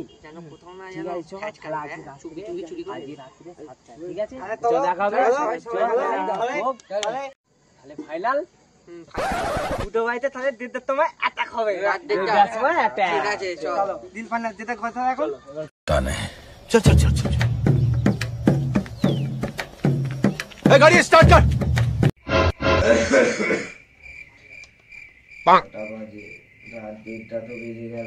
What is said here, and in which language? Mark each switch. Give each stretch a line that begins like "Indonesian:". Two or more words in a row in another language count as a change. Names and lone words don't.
Bangla: যেন কোথাও না, ঠিক যেন আছে চল হ্যাচ তাহলে কাটে, আজকে হ্যাঁ? চুরি রাত্রিরে চুরি করে আজকে রাত্রিরে 7টা, ঠিক আছে? আরে চল দেখা হবে। চলো, তাহলে ফাইনাল দুটো বাড়িতে তাহলে দেড়টার সময় অ্যাটাক হবে। রাত দেড়টা। দেড়টার সময় attack। ঠিক আছে চল। দিল ফান্না যেটা কথা এখন
Hindi: चल चल चल चल गाड़ी स्टार्ट कर
Bangla: বাজে রাত 1:30 তো বেজে গেল।